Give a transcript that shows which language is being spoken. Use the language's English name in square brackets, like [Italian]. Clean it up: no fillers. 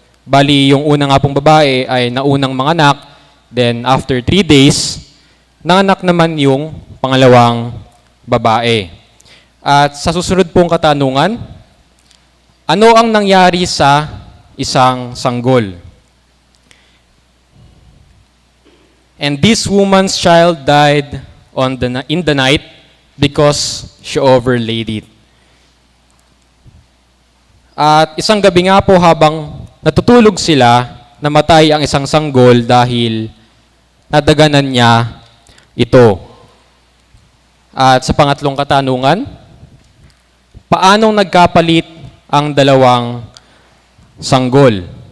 [Filipino] Bali, yung una nga pong babae ay naunang manganak, [English] then after 3 days, [Filipino] nanganak naman yung pangalawang babae. At sa susunod pong katanungan, ano ang nangyari sa isang sanggol? [English] And this woman's child died in the night because she overlaid it. [Filipino] At isang gabi nga po habang natutulog sila, namatay ang isang sanggol dahil nadaganan niya ito. At sa pangatlong katanungan, paanong nagkapalit ang dalawang sanggol?